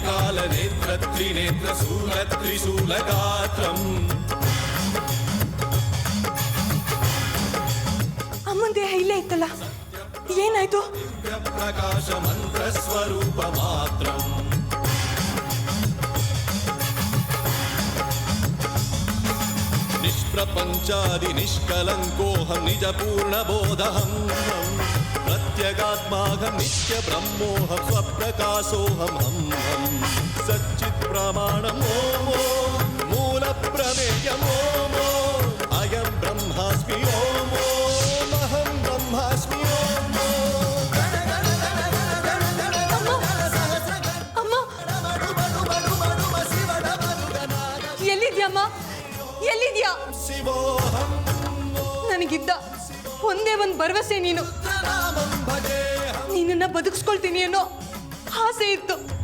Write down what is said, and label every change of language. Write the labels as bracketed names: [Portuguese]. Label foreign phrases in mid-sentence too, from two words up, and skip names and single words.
[Sanskrit] नेत्र त्रिनेत्र शूल त्रिशूलगात्रम् [Kannada] ಅಮ್ಮನ ದೇಹ ಇಲ್ಲೇ ಇತ್ತಲ್ಲ, ಏನಾಯ್ತು? [Sanskrit] प्रकाश मंत्र स्वरूप मात्रम् निष्प्रपंचादि निष्कलंकोऽहं निज पूर्ण बोधहं प्रत्यगात्माहं नित्य ब्रह्मोऽहं स्वप्रकाशोऽहं हम सच्चित् प्रमाणम् ओम मूल प्रमेयम् ओम अयं ब्रह्मास्मि ओम अहं ब्रह्मास्मि ओम [Kannada] ಎಲ್ಲಿದ್ಯಾ? ನನಗಿದ್ದ ಒಂದೇ ಒಂದು ಭರವಸೆ, ನಿನ್ನನ್ನ ಬದುಕಿಸ್ಕೊಳ್ತೀನಿ ಅನ್ನೋ ಆಸೆ ಇತ್ತು.